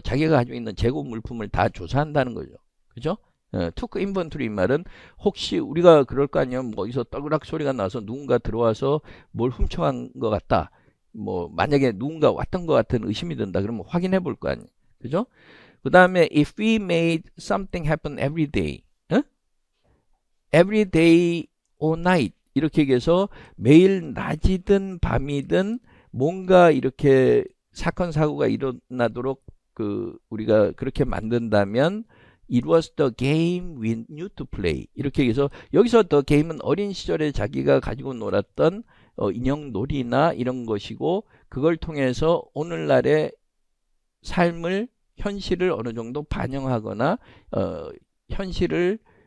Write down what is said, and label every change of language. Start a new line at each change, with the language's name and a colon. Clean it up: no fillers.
Korean: 자기가 가지고 있는 재고 물품을 다 조사한다는 거죠. 그죠?
English: took inventory
Korean: 말은 혹시 우리가 그럴 거 아니에요? 뭐 어디서 떨그락 소리가 나서 누군가 들어와서 뭘 훔쳐간 것 같다. 뭐 만약에 누군가 왔던 것 같은 의심이 든다. 그러면 확인해 볼 거 아니에요. 그죠? 그 다음에
English: if we made something happen every day. every day or night
Korean: 이렇게 얘기해서 매일 낮이든 밤이든 뭔가 이렇게 사건 사고가 일어나도록 우리가 그렇게 만든다면
English: it was the game we knew to play
Korean: 이렇게 얘기해서 여기서 the game은 어린 시절에 자기가 가지고 놀았던 인형 놀이나 이런 것이고 그걸 통해서 오늘날의 삶을 현실을 어느 정도 반영하거나 현실을